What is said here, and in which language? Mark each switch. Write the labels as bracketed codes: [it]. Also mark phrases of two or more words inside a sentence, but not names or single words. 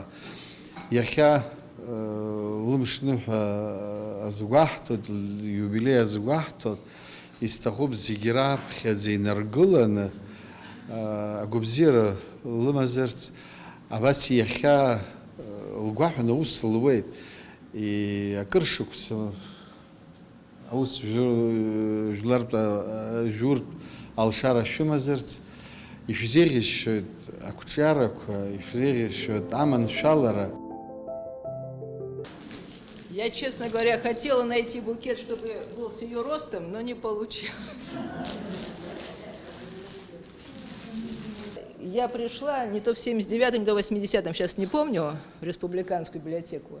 [ab] Иахьа лымшныҳәа азгәаҳҭоит, иубилеи азгәаҳҭоит, исҭахуп зегьы раԥхьаӡа инаргыланы агәабзиара лымазарц, абас иахьа лгәаҳәан аус луеит. Акыр шықәса аус жәлартә алшара шәымазарц ишәзеиӷьасшьоит ақәҿиарақәа, ишәзеиӷьасшьоит аманшәалара. [ru] Я, честно говоря, хотела найти букет, чтобы был с ее ростом, но не получилось. Я пришла не то в 79-м, не то в 80-м, сейчас не помню, в республиканскую библиотеку.